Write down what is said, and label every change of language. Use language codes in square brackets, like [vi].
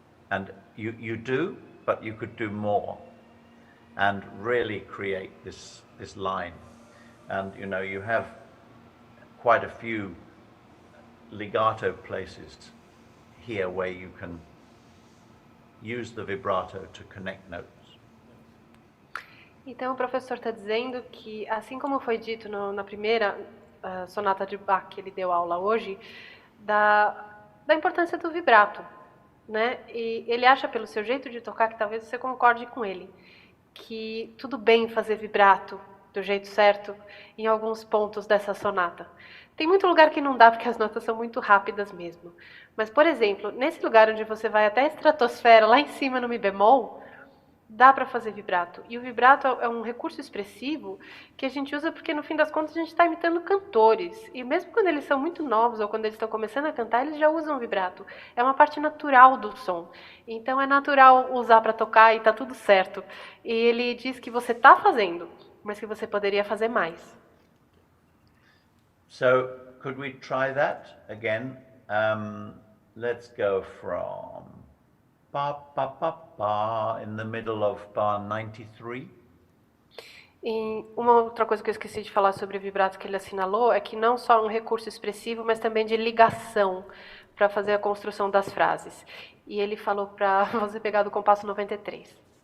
[en] And you do, but you could do more and really create this line. And you know, you have quite a few legato places here where you can use the vibrato to connect notes. [pt] Então o professor está dizendo que, assim como foi dito na primeira sonata de Bach que ele deu aula hoje, da importância do vibrato, né? E ele acha pelo seu jeito de tocar que talvez você concorde com ele, que tudo bem fazer vibrato do jeito certo em alguns pontos dessa sonata. Tem muito lugar que não dá porque as notas são muito rápidas mesmo. Mas, por exemplo, nesse lugar onde você vai até a estratosfera, lá em cima no mi bemol, dá para fazer vibrato. E o vibrato é um recurso expressivo que a gente usa porque, no fim das contas, a gente está imitando cantores. E mesmo quando eles são muito novos ou quando eles estão começando a cantar, eles já usam vibrato. É uma parte natural do som. Então, é natural usar para tocar e está tudo certo. E ele diz que você está fazendo, mas que você poderia fazer mais. [en] So, could we try that again? Let's go from ba ba ba ba in the middle of bar 93. [pt] E uma outra coisa que eu esqueci de falar sobre o vibrato que ele assinalou é que não só um recurso expressivo, mas também de ligação para fazer a construção das frases. E ele falou para você pegar do compasso 93.